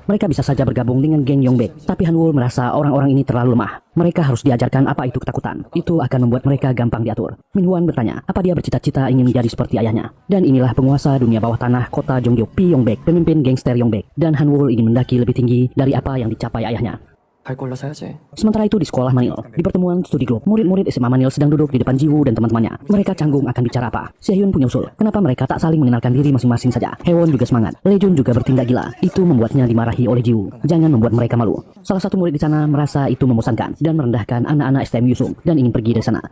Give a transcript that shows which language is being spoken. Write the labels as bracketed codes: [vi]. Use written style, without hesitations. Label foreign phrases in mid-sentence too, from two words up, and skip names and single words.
[id] Mereka bisa saja bergabung dengan geng Yongbek. Tapi Hanwoo merasa orang-orang ini terlalu lemah. Mereka harus diajarkan apa itu ketakutan. Itu akan membuat mereka gampang diatur. Minhwan bertanya apa dia bercita-cita ingin menjadi seperti ayahnya. Dan inilah penguasa dunia bawah tanah kota Jonggyeok, Pi Yongbek, pemimpin gangster Yongbek. Dan Hanwoo ingin mendaki lebih tinggi dari apa yang dicapai ayahnya. [ko] 갈 걸로 사야지. [id] Sementara itu di sekolah Manil, di pertemuan studi grup, murid-murid SMA Manil sedang duduk di depan Jiwoo dan teman-temannya. Mereka canggung akan bicara apa. Sehyun punya usul, kenapa mereka tak saling mengenalkan diri masing-masing saja. Haewon juga semangat. Lejun juga bertindak gila. Itu membuatnya dimarahi oleh Jiwoo. Jangan membuat mereka malu. Salah satu murid di sana merasa itu membosankan dan merendahkan anak-anak STM Yusung dan ingin pergi dari sana.